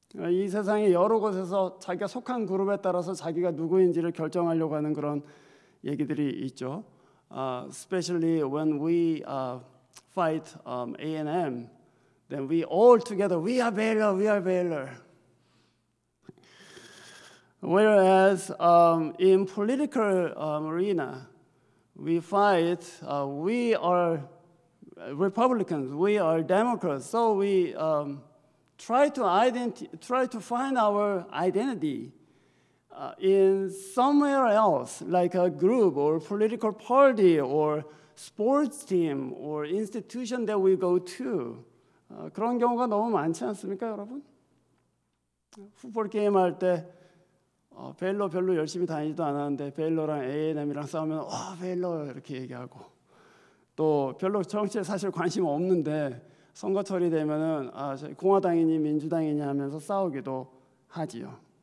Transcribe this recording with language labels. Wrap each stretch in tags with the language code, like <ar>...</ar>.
<ko>이 세상의 여러 곳에서 자기가 속한 그룹에 따라서 자기가 누구인지를 결정하려고 하는 그런 얘기들이 있죠.</ko> <en>Especially when we fight A&M, then we all together, we are Baylor, we are Baylor. Whereas in political arena, we fight, we are Republicans, we are Democrats, so we try to find our identity in somewhere else, like a group or political party or sports team or institution that we go to.</en> <ko>그런 경우가 너무 많지 않습니까, 여러분? 풋볼 게임 할 때 베일러 별로 열심히 다니지도 않았는데 베일러랑 A&M이랑 싸우면 베일러 이렇게 얘기하고 또 별로 정치에 사실 관심 없는데 선거철이 되면은 공화당이니 민주당이니 하면서 싸우기도 하지요.</ko>